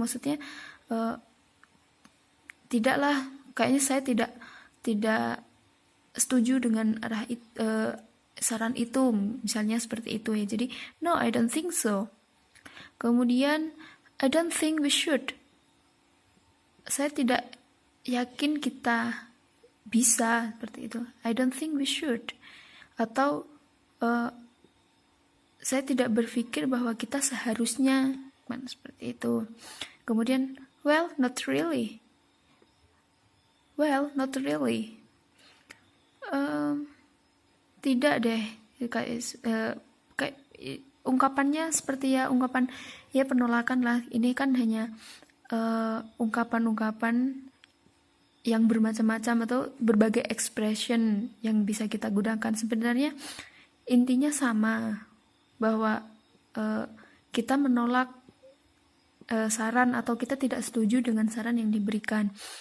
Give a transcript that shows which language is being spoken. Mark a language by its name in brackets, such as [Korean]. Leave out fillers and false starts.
[Indonesian] Maksudnya tidaklah, kayaknya saya tidak setuju dengan saran itu, misalnya seperti itu ya. Jadi [English] no, I don't think so. [Indonesian] Kemudian [English] I don't think we should. [Indonesian] Saya tidak yakin kita bisa, seperti itu. [English] I don't think we should. [Indonesian] Atau saya tidak berpikir bahwa kita seharusnya, seperti itu. Kemudian [English] well, not really. Well, not really. [Indonesian] Tidak deh, kayak ungkapannya seperti ya ungkapan ya penolakan lah. Ini kan hanya ungkapan-ungkapan yang bermacam-macam atau berbagai expression yang bisa kita gunakan. Sebenarnya intinya sama, bahwa kita menolak saran atau kita tidak setuju dengan saran yang diberikan.